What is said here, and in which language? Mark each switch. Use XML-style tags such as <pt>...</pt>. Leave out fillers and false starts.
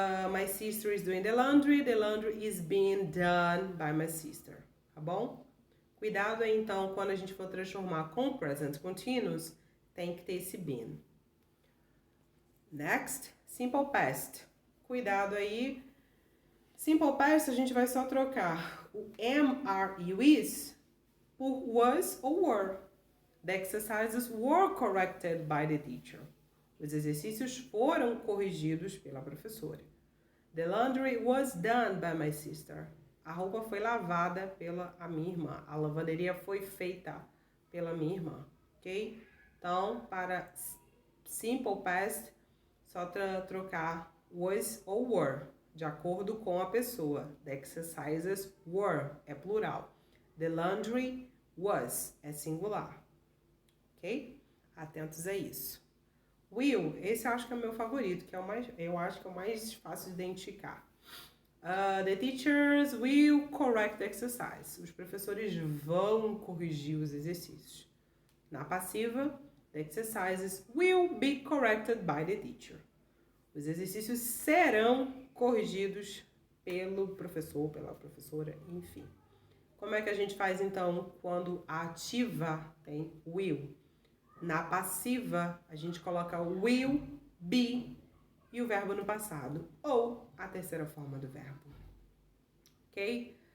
<en>My sister is doing the laundry is being done by my sister,</en> <pt>tá bom? Cuidado aí, então, quando a gente for transformar com present continuous, tem que ter esse been.</pt> <en>Next, simple past.</en> <pt>Cuidado aí. Simple past a gente vai só trocar o am, are e o is por was ou were.</pt> <en>The exercises were corrected by the teacher.</en> <pt>Os exercícios foram corrigidos pela professora.</pt> <en>The laundry was done by my sister.</en> <pt>A roupa foi lavada pela minha irmã. A lavanderia foi feita pela minha irmã, ok? Então, para simple past, só trocar was ou were, de acordo com a pessoa.</pt> <en>The exercises were,</en> <pt>é plural.</pt> <en>The laundry was,</en> <pt>é singular.</pt> <en>Ok?</en> <pt>Atentos a isso. Will, esse eu acho que é o meu favorito, que é eu acho que é o mais fácil de identificar.</pt> <en>The teachers will correct the exercise.</en> <pt>Os professores vão corrigir os exercícios. Na passiva,</pt> <en>the exercises will be corrected by the teacher.</en> <pt>Os exercícios serão corrigidos pelo professor, pela professora, enfim. Como é que a gente faz, então, quando a ativa tem will? Na passiva, a gente coloca will, be e o verbo no passado, ou a terceira forma do verbo. Ok?</pt>